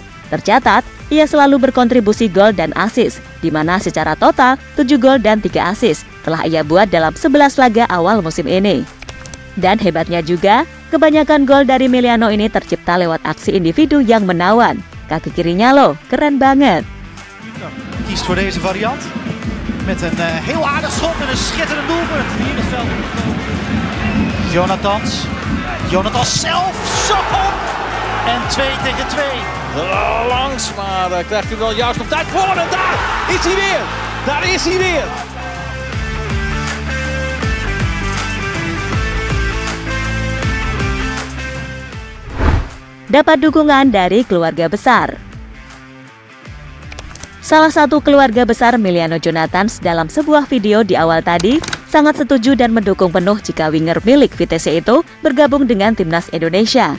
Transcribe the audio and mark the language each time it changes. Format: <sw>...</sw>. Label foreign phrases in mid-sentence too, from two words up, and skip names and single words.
<id>Tercatat, ia selalu berkontribusi gol dan assist, di mana secara total 7 gol dan 3 assist telah ia buat dalam 11 laga awal musim ini. Dan hebatnya juga, kebanyakan gol dari Emiliano ini tercipta lewat aksi individu yang menawan. Kaki kirinya loh, keren banget.</id> <nl>Kiest voor deze variant. Met een heel aardig schot en een schitterend doelpunt. Hier het veld. Jonathans zelf. Zo! En 2 tegen 2. Langs, maar krijgt hij wel juist nog tijd voor. En daar is hij weer. Daar is hij weer.</nl> <id>Dapat dukungan dari keluarga besar. Salah satu keluarga besar Emiliano Jonathans dalam sebuah video di awal tadi sangat setuju dan mendukung penuh jika winger milik Vitesse itu bergabung dengan timnas Indonesia.</id>